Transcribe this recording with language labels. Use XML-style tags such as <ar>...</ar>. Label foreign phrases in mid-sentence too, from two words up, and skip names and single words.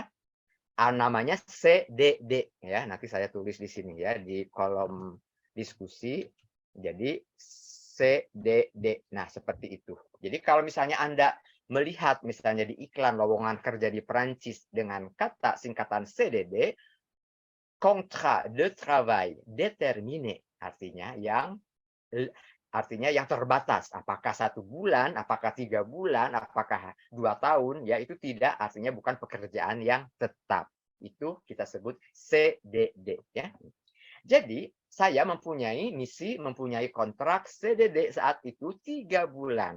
<id>Namanya CDD ya. Nanti saya tulis di sini ya di kolom diskusi. Jadi CDD. Nah, seperti itu. Jadi kalau misalnya Anda melihat misalnya di iklan lowongan kerja di Perancis dengan kata singkatan CDD,</id> <fr>contrat de travail déterminé,</fr> <id>artinya yang terbatas. Apakah 1 bulan, apakah 3 bulan, apakah 2 tahun, ya itu tidak, artinya bukan pekerjaan yang tetap. Itu kita sebut CDD ya. Jadi saya mempunyai misi, mempunyai kontrak CDD saat itu 3 bulan.</id>